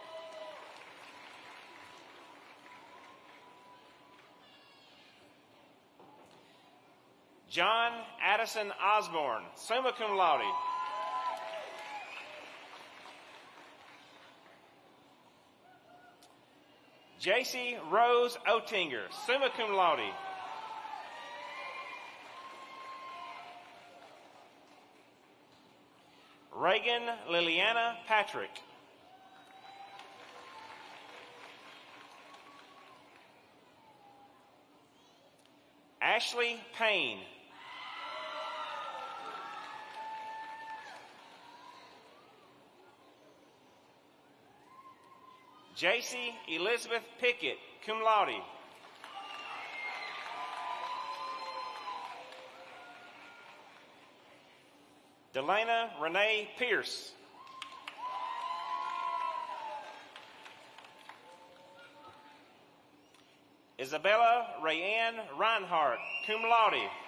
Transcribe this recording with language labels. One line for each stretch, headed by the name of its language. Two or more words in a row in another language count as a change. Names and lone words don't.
English: John Addison Osborne,
Latin: summa cum laude.
English: J.C. Rose Oettinger,
Latin: summa cum laude.
English: Reagan Liliana Patrick. Ashley Payne. J.C. Elizabeth Pickett,
Latin: cum laude.
English: Delana Renee Pierce. Isabella Rayanne Reinhardt,
Latin: cum laude.